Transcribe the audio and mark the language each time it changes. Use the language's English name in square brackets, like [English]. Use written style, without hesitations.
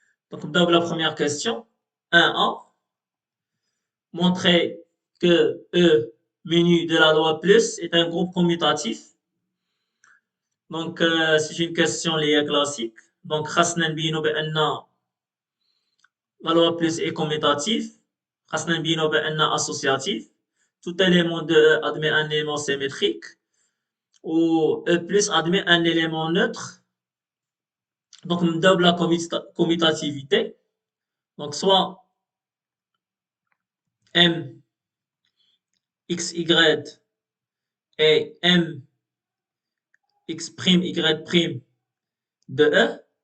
[French] Donc, d'abord la première question, 1A, montrer que E menu de la loi plus est un groupe commutatif. Donc, c'est une question liée classique. Donc, [Arabic] خاصنا نبينوا بأن [French] la loi plus est commutatif. [Arabic] خاصنا نبينوا بأن associatif. [French] Tout élément de E admet un élément symétrique. Ou E plus admet un élément neutre. Donc, on double la commutativité. Donc, soit M, X, Y et M, X', Y' de E.